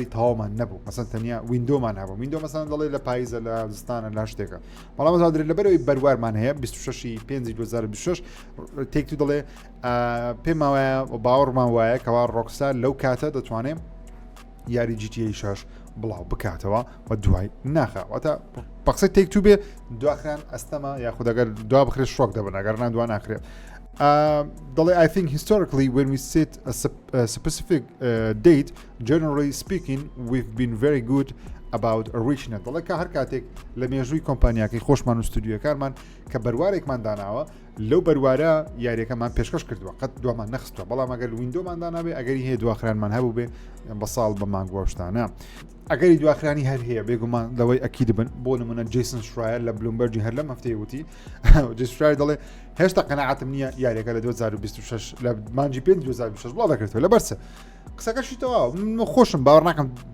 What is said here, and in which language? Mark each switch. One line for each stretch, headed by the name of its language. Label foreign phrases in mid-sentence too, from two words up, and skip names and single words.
Central Kurdish: تەواومان نەبوو مەسەن تەنیا ویندۆمان هەبوو ویندۆ مەسەن دەڵێ لە پاییزە لە زستانە لا شتێکە بەڵام مەزادرێت لەبەرەوەی بەروارمان هەیە 26 5 2026 تێکتو دەڵێ پێم وایە باوەڕمان وایە کەوا ڕۆکستار لەو کاتە دەتوانێت یاری جیتیئەی 6 بڵاو بکاتەوە و دوای ناخەواتە بەقسەی تێکتو بێ دواخران ئەستەمە یاخود ئەگەر دوا بخرێت شۆک دەبن ئەگەر دوا ناخرێت دەڵێ
English: I think historically when we set a specific date generally speaking we've been very good about reaching it
Central Kurdish: دەڵێ کە هەر کاتێک لە مێژووی کۆمپانیاکەی خۆشمان و ستودیۆکارمان کە بەروارێکمان داناوە لەو بەروارە یاریەکەمان پێشکەش کردووە قەت دوامان نەخستووە بەڵام ئەگەر ویندۆمان دانابێ ئەگەری هەیە دواخرانمان هەبوو بێ بە ساڵ بە مانگوە شتانە ئەگەری دواخرانی هەر هەیە بێگومان لەوەی ئەکید بن بۆ نمونە جیسن شرایر لە بلومبەرجی هەر لەم هەفتەیە وتی جیسن شرایر دەڵێ هێشتا قەناعەتم نییە یاریەکە لە 2026 لە مانجی 5 2026 بڵاو دەکرێتەوە لە بەرسە قسەکەشی تەواو من خۆشم باوەڕ ناکەم